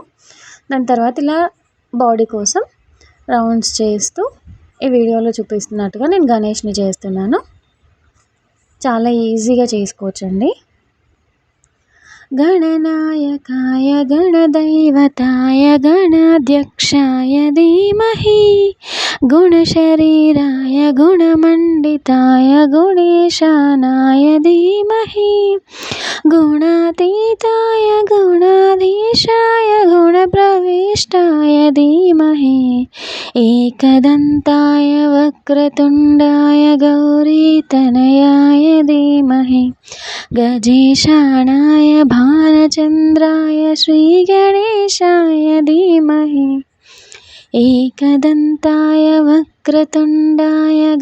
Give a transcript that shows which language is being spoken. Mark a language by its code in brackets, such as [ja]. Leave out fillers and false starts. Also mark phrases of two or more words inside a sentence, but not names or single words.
[te] దాని తర్వాత ఇలా బాడీ కోసం రౌండ్స్ చేస్తూ ఈ వీడియోలో చూపిస్తున్నట్టుగా నేను గణేష్ని చేస్తున్నాను. చాలా ఈజీగా చేసుకోవచ్చండి. [sa] గణనాయకాయ గణदैवताय गणाध्यक्षाय धीमहि गुणशरीराय गुणमण्डिताय गुणेशानाय धीमहि गुणातीताय गुणाधीशाय गुणप्रविष्टाय धीमहि एकदन्ताय वक्रतुण्डाय गौरीतनयाय धीमहि गजेशानाय भालचन्द्राय श्रीगणेशाय धीमहि एकदन्ताय वक्रतुण्डाय